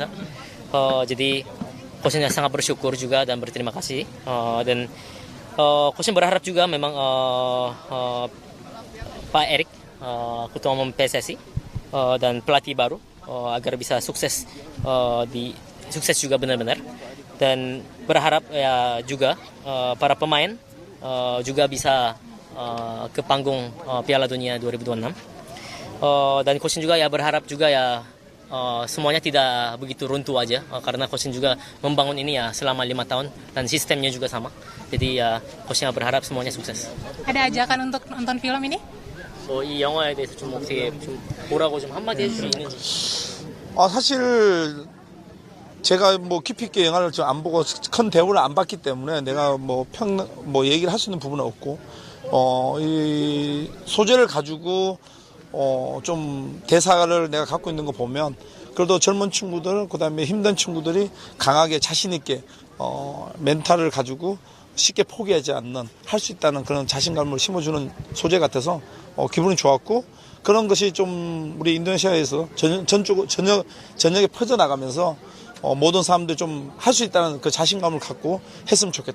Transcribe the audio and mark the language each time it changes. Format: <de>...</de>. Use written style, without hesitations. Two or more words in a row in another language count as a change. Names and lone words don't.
<id>Jadi Coach sangat bersyukur juga dan berterima kasih, dan Coach berharap juga memang Pak Erik, Ketua Umum PSSI, dan pelatih baru agar bisa sukses sukses juga benar-benar, dan berharap ya juga para pemain juga bisa ke panggung Piala Dunia 2026. Dan Coach juga ya berharap juga ya semuanya tidak begitu runtuh aja, karena Coach juga membangun ini ya selama 5 tahun dan sistemnya juga sama. Jadi ya Coachnya berharap semuanya sukses. Ada ajakan untuk nonton film ini?</id> <ko>이 영화에 대해서 좀 어떻게 좀 뭐라고 좀 한마디 해줄 수 있는지. 사실 제가 뭐 깊이 있게 영화를 좀 안 보고 큰 대우를 안 받기 때문에 내가 뭐 얘기를 할 수 있는 부분은 없고, 이 소재를 가지고 좀 대사를 내가 갖고 있는 거 보면 그래도 젊은 친구들, 그다음에 힘든 친구들이 강하게 자신 있게 멘탈을 가지고 쉽게 포기하지 않는, 할 수 있다는 그런 자신감을 심어주는 소재 같아서 기분이 좋았고, 그런 것이 좀 우리 인도네시아에서 전역에 퍼져나가면서 모든 사람들이 좀 할 수 있다는 그 자신감을 갖고 했으면 좋겠다.</ko>